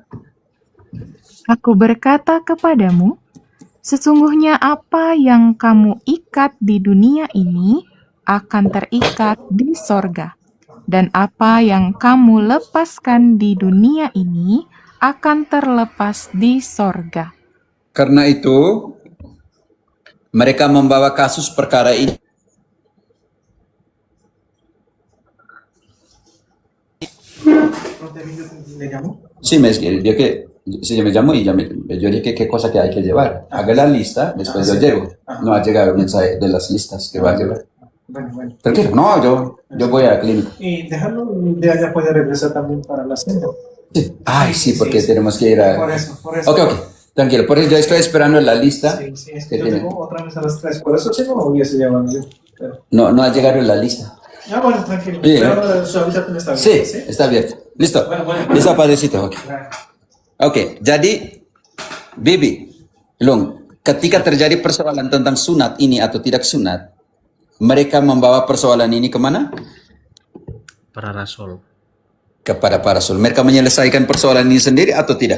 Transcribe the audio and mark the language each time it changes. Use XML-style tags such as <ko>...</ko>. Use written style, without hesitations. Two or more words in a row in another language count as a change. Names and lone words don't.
<id>Aku berkata kepadamu, sesungguhnya apa yang kamu ikat di dunia ini akan terikat di sorga. Dan apa yang kamu lepaskan di dunia ini akan terlepas di sorga. Karena itu, mereka membawa kasus perkara ini.</id> <es>Sí, dia que si yo me llamo y yo dije qué cosa que hay que llevar. Haga la lista, después yo llego. No ha llegado el mensaje de las listas que va a llevar. Bueno. ¿Pero qué? No, yo voy a la clínica. Y dejarlo, de allá puede regresar también para la cena. Sí. Ay, sí, porque tenemos que ir a... Por eso. Ok, tranquilo. Por eso yo estoy esperando la lista. Sí, es que que yo tiene. tengo otra vez a las 3. Por eso si no hubiese llevado yo. Pero... No ha llegado la lista. bueno, tranquilo. Sí, Pero su habitación está Sí, abierta, está abierto. Listo. Bueno. Listo, padrecito. Ok.</es> <id>Oke, jadi Bibi, Long, ketika terjadi persoalan tentang sunat ini atau tidak sunat, mereka membawa persoalan ini kemana? Para rasul. Kepada para rasul. Mereka menyelesaikan persoalan ini sendiri atau tidak?</id>